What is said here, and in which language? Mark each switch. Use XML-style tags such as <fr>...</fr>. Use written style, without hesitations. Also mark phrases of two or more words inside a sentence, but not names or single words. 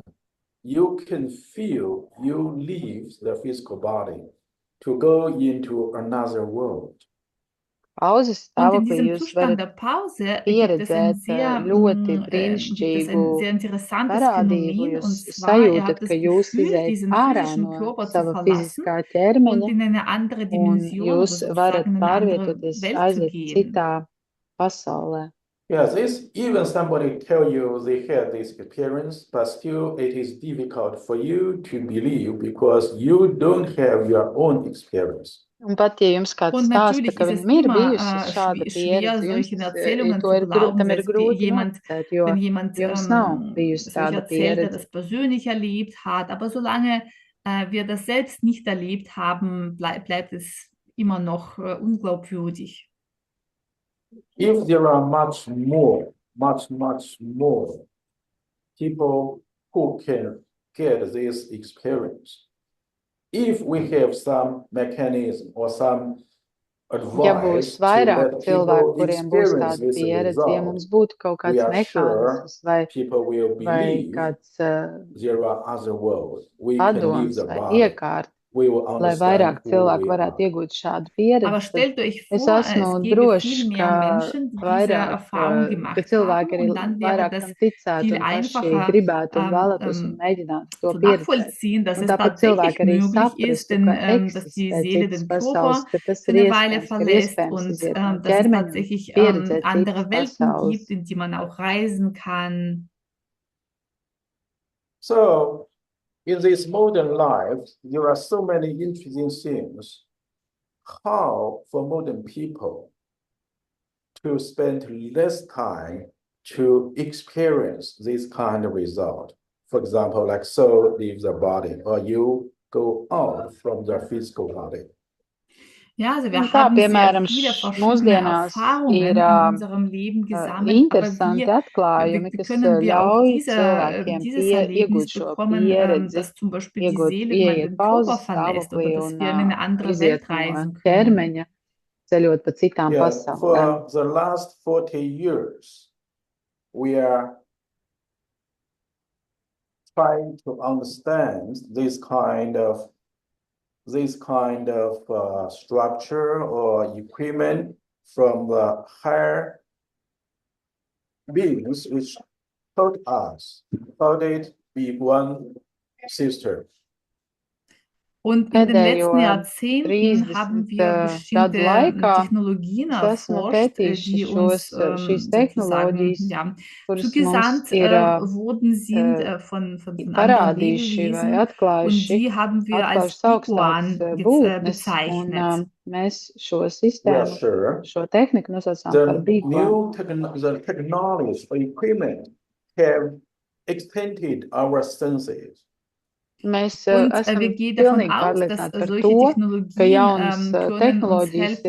<en>You can feel you leave the physical body to go into another world.</en> <lv>Pauzes</lv> <de>Und in</de> <lv>stāvoklī</lv> <de>diesem</de> <lv>jūs</lv> <de>Zustand</de> <lv>varat</lv> <de>der Pause gibt es</de> <lv>pieredzēt ļoti brīnišķīgu</lv> <de>sehr interessantes</de> <lv>parādību.</lv> <de>Phänomen, und</de> <lv>Jūs</lv> <de>zwar, ihr</de> <lv>sajūtat,</lv> <de>habt das</de> <lv>ka jūs</lv> <de>Gefühl,</de> <lv>izējat</lv> <de>diesen</de> <lv>ārā</lv> <de>physischen</de> <lv>no</lv> <de>Körper zu</de> <lv>sava</lv> <de>verlassen</de> <lv>fiziskā</lv> <de>und</de> <lv>ķermeņa,</lv> <de>in eine andere</de> <lv>un</lv> <de>Dimension oder</de> <lv>jūs varat</lv> <de>sozusagen in eine andere</de> <lv>pārvietoties,</lv> <de>Welt zu</de> <lv>aiziet</lv> <de>gehen.</de> <lv>citā pasaulē.</lv> <en>Yes, even somebody tell you they had this experience, but still it is difficult for you to believe because you don't have your own experience.</en> <lv>Un pat, ja jums kāds</lv> <de>Und</de> <lv>stāsta,</lv> <de>natürlich</de> <lv>ka</lv> <de>ist es</de> <lv>viņam ir</lv> <de>immer</de> <lv>bijusi šāda</lv> <de>schwer,</de> <lv>pieredze, jums</lv> <de>solchen Erzählungen</de> <lv>to</lv> <de>zu</de> <lv>ir,</lv> <de>glauben,</de> <lv>tam ir grūti</lv> <de>jemand,</de> <lv>noticēt, jo</lv> <de>wenn jemand</de> <lv>jums nav bijusi</lv> <de>solch</de> <lv>tāda</lv> <de>erzählt, der</de> <lv>pieredze.</lv> <de>das persönlich erlebt hat. Aber solange wir das selbst nicht erlebt haben, bleibt es immer noch unglaubwürdig.</de> <en>If there are much more people who can get this experience, if we have some mechanism or some</en> <lv>Ja būs</lv> <en>advice to</en> <lv>vairāk</lv> <en>let</en> <lv>cilvēku,</lv> <en>people</en> <lv>kuriem būs</lv> <en>experience</en> <lv>tāda</lv> <en>this</en> <lv>pieredze, ja mums</lv> <en>result,</en> <lv>būtu kaut</lv> <en>we</en> <lv>kāds</lv> <en>are sure</en> <lv>mehānisms vai</lv> <en>people will</en> <lv>vai</lv> <en>believe</en> <lv>kāds</lv> <en>there are other worlds. We can leave</en> <lv>padoms</lv> <en>the</en> <lv>vai</lv> <en>body.</en> <lv>iekārta,</lv> <en>We will</en> <lv>lai vairāk</lv> <en>understand who</en> <lv>cilvēku</lv> <en>we</en> <lv>varētu</lv> <en>are.</en> <lv>iegūt šādu</lv> <de>Aber</de> <lv>pieredzi, tad</lv> <de>stellt euch</de> <lv>es</lv> <de>vor,</de> <lv>esmu</lv> <de>es gäbe</de> <lv>drošs,</lv> <de>viel</de> <lv>ka</lv> <de>mehr Menschen, die diese</de> <lv>vairāk,</lv> <de>Erfahrung</de> <lv>ka</lv> <de>gemacht haben,</de> <lv>cilvēki arī</lv> <de>und dann wäre</de> <lv>vairāk</lv> <de>das</de> <lv>tam ticētu</lv> <de>viel</de> <lv>un paši</lv> <de>einfacher</de> <lv>gribētu un vēlētos un mēģinātu to</lv> <de>zu</de> <lv>pieredzēt.</lv> <de>nachvollziehen, dass</de> <lv>Un</lv> <de>es</de> <lv>tāpat</lv> <de>tatsächlich</de> <lv>cilvēki arī</lv> <de>möglich ist,</de> <lv>saprastu,</lv> <de>denn,</de> <lv>ka</lv> <de>dass die</de> <lv>eksistē</lv> <de>Seele</de> <lv>citas</lv> <de>den</de> <lv>pasaules,</lv> <de>Körper</de> <lv>ka tas</lv> <de>für</de> <lv>ir</lv> <de>eine Weile</de> <lv>iespējams, ka ir</lv> <de>verlässt</de> <lv>iespējams</lv> <de>und</de> <lv>iziet no</lv> <de>dass es</de> <lv>ķermeņa un</lv> <de>tatsächlich</de> <lv>pieredzēt citas</lv> <de>andere Welten</de> <lv>pasaules.</lv> <de>gibt, in die man auch reisen kann.</de> <en>So in this modern life, there are so many interesting things. How for modern people to spend less time to experience this kind of result. For example, like soul leaves the body, or you go out from the physical body.</en> <de>Ja, also</de> <lv>Un</lv> <de>wir</de> <lv>tā,</lv> <de>haben sehr</de> <lv>piemēram,</lv> <de>viele verschiedene</de> <lv>mūsdienās</lv> <de>Erfahrungen</de> <lv>ir</lv> <de>in unserem Leben gesammelt, aber</de> <lv>interesanti atklājumi, kas</lv> <de>können wir auch</de> <lv>ļauj cilvēkiem</lv> <de>dieses</de> <lv>iegūt</lv> <de>Erlebnis</de> <lv>šo</lv> <de>bekommen,</de> <lv>pieredzi,</lv> <de>dass zum Beispiel die Seele mal</de> <lv>ieiet</lv> <de>den Körper</de> <lv>pauzes</lv> <de>verlässt oder</de> <lv>stāvoklī</lv> <de>dass</de> <lv>un</lv> <de>wir in eine andere</de> <lv>iziet</lv> <de>Welt</de> <lv>no</lv> <de>reisen können.</de> <lv>ķermeņa, ceļot pa citām</lv> <en>Yeah,</en> <lv>pasaulēm.</lv> <en>for the last 40 years, we are trying to understand this kind of structure or equipment from the higher beings which taught us how it be one system.</en> <de>Und in den</de> <lv>Pēdējo</lv> <de>letzten Jahrzehnten</de> <lv>30</lv> <de>haben wir</de> <lv>gadu</lv> <de>bestimmte</de> <lv>laikā</lv> <de>Technologien</de> <lv>es esmu</lv> <de>erforscht,</de> <lv>pētījuši</lv> <de>die uns</de> <lv>šīs</lv> <de>sozusagen</de> <lv>tehnoloģijas, kuras mums</lv> <de>zugesandt</de> <lv>ir</lv> <de>worden sind von anderen</de> <lv>parādījuši vai</lv> <de>Lebewesen. Und</de> <lv>atklājuši,</lv> <de>die haben wir als</de> <lv>atklājušas augstākas</lv> <de>Iguan</de> <lv>būtnes, un</lv> <de>bezeichnet.</de> <lv>mēs šo</lv> <en>We are</en> <lv>sistēmu,</lv> <en>sure</en> <lv>šo tehniku nosaucām</lv> <en>the</en> <lv>par bīguanu.</lv> <en>the technology or equipment have extended our senses.</en> <lv>Mēs</lv> <de>Und</de> <lv>esam</lv> <de>wir gehen davon</de> <lv>pilnīgi</lv> <de>aus, dass</de> <lv>pārliecināti par</lv> <de>solche</de> <lv>to, ka</lv> <de>Technologien</de> <lv>jaunas</lv> <de>können uns</de> <lv>tehnoloģijas</lv> <de>helfen,</de>